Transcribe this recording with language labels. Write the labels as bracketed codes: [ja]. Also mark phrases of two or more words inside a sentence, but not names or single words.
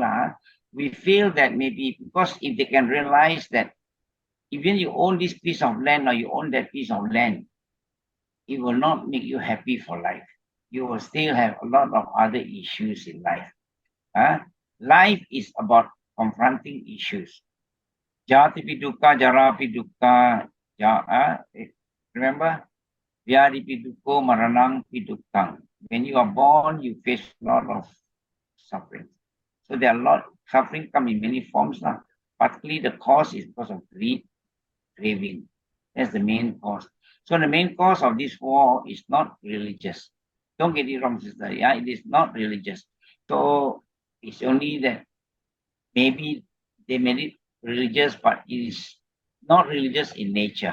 [en] We feel that maybe because if they can realize that even you own this piece of land or you own that piece of land, it will not make you happy for life. You will still have a lot of other issues in life. Life is about confronting issues. [pi] Jati pi dukkha, jara pi dukkha. [en] Remember? [pi] Vyadi pi dukkho, maranang pi dukkhaṃ. [en] When you are born, you face a lot of suffering. So there are a lot of suffering come in many forms now. Particularly the cause is because of greed, craving. That's the main cause. So the main cause of this war is not religious. Don't get it wrong, sister. Yeah, it is not religious. So it's only that maybe they made it religious, but it is not religious in nature.